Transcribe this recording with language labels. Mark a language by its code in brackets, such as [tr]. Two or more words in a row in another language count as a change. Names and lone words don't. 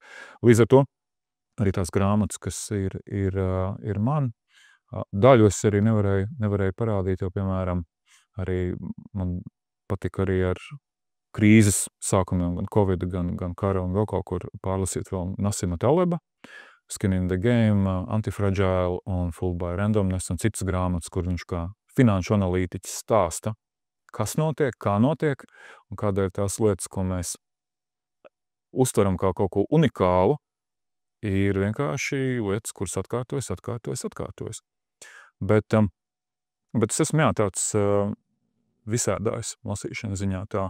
[lv] Līdz ar to arī tās grāmatas, kas ir man, daļu es arī nevarēju parādīt, jo, piemēram, arī man patika arī ar krīzes sākumiem, gan Covid, gan kara un vēl kaut kur pārlasīt vēl Nassima Taleba, [en] Skin in the Game, [lv] Antifragile un [en] Fooled by Randomness [lv] un citas grāmatas, kur viņš kā finanšu analītiķis stāsta, kas notiek, kā notiek un kādēļ tās lietas, ko mēs uztveram kā kaut ko unikālu, ir vienkārši lietas, kuras atkārtojas. Bet es esmu tāds visādājs lasīšanas ziņā tā.